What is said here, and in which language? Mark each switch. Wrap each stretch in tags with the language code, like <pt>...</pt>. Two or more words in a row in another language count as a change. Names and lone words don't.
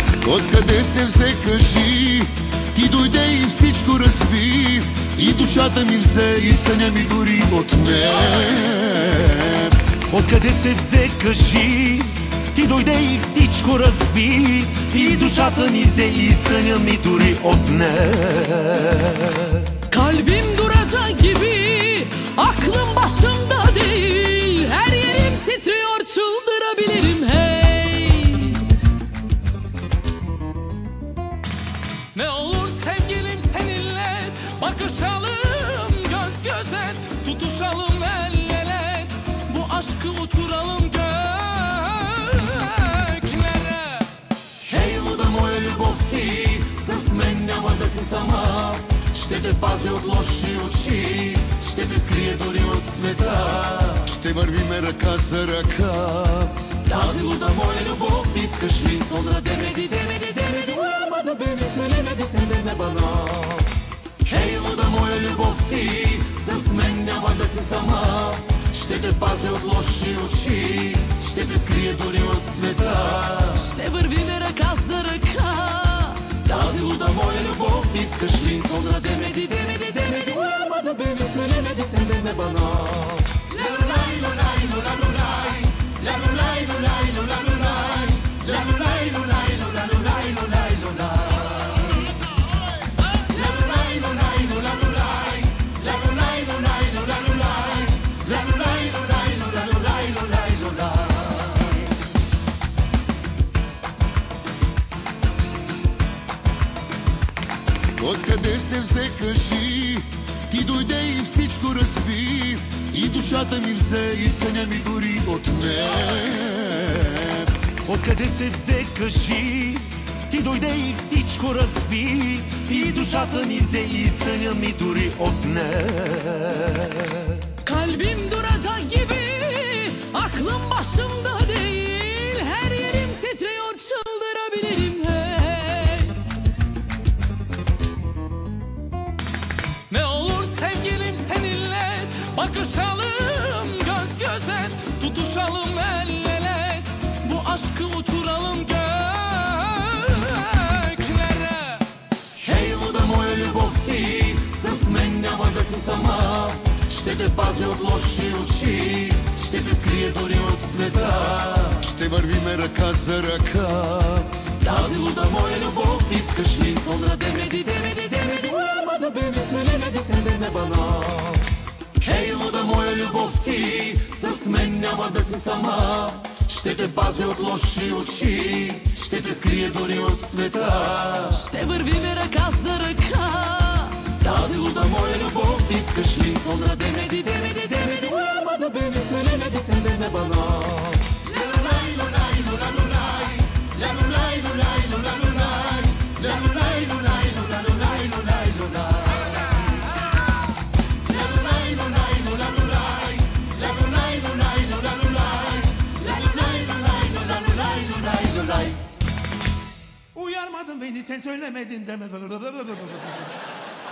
<bg>Откъде се взе, кажи, ти дойде и всичко разби, и душата ми взе, и съня ми дори отне. Откъде се взе, кажи, ти дойде и всичко разби, и душата ми взе, и съня ми дори отне.</bg> <tr>Kalbim duracak gibi, aklım başımda değil. Her yerim titriyor, çıldırabilirim hey. Ne olur sevgilim seninle bakışalım göz göze, tutuşalım el ele, bu aşkı uçuralım göklere.</tr> <bg>Хей, луда моя любов ти, с мен няма да си сама. Ще те пази от лоши очи, ще те скрие дори от света. Ще вървиме ръка за ръка. Тази луда моя любов искаш ли?</bg> <tr>Sonra demedi uyarmadı beni, söylemedi senden bana.</tr> <bg>Хей, луда моя любов ти, с мен няма да си сама. Ще те пази от лоши очи, ще те скрие дори от света. Ще вървиме ръка за ръка. Тази луда моя любов искаш ли?</bg> <tr>Sonra demedi uyarmadı beni, söylemedi senden bana. Lalulay lulay lulalulay, lalulay lulay lulalulay, lalulay lulay lulalulay lulay lulay. Lalulay lulay lulalulay, lalulay lulay lulalulay, lalulay lulay lulalulay lulay lulay.</tr> <bg>Откъде се взе, кажи, ти дойде и всичко разби, и душата ми взе, и съня ми дори отне. Откъде се взе, кажи, ти дойде и всичко разби, и душата ми взе, и съня ми дори отне.</bg> <tr>Kalbim duracak gibi, aklım başımda değil. Her yerim titriyor, çıldırabilirim hey. Ne olur sevgilim seninle bakışalım göz göze, tutuşalım el ele, bu aşkı uçuralım göklere.</tr> <bg>Хей, луда моя любов ти, с мен няма да си сама. Ще те пази от лоши очи, ще те скрие дори от света. Ще вървиме ръка за ръка. Тази луда моя любов искаш ли?</bg> <tr>Sonra demedi uyarmadı beni, söylemedi senden bana.</tr> <bg>Хей, луда моя любов ти, с мен няма да си сама. Ще те пази от лоши очи, ще те скрие дори от света. Ще вървиме ръка за ръка. Тази луда моя любов искаш ли?</bg> <tr>Sonra demedi uyarmadı beni, söylemedi senden bana. Lalulay lulay lulalulay, lalulay lulay lulalulay, lalulay lulay lulalulay lulay lulay. Lalulay lulay lulalulay, lalulay lulay lulalulay, lalulay lulay lulalulay lulay lulay. Uyarmadın beni, sen söylemedin deme.</tr>